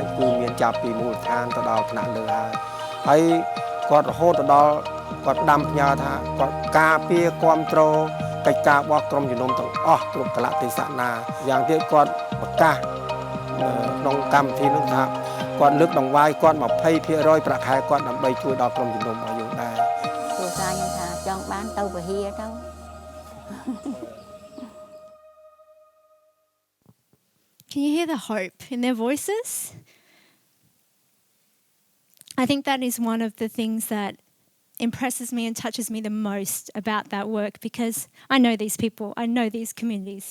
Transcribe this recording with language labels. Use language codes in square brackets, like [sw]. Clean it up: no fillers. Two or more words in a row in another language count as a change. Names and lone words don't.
[km] គឺមានចាប់ពីមូលដ្ឋានទៅដល់ថ្នាក់លើហើយគាត់រហូតទៅដល់គាត់ផ្ដាំផ្ញើថាគាត់ការពារគ្រប់គ្រងកិច្ចការរបស់ក្រុមជំនុំទាំងអស់គ្រប់កលៈទេសៈណាយ៉ាងទៀតគាត់ប្រកាសក្នុងកម្មវិធីនោះថាគាត់លើកដង្វាយគាត់ 20% ប្រាក់ខែគាត់ដើម្បីជួយដល់ក្រុមជំនុំរបស់យើងដែរគ្រូសាខ្ញុំថាចង់បានទៅវិហារទៅ [en] Can you hear the hope in their voices? I think that is one of the things that impresses me and touches me the most about that work, because I know these people, I know these communities.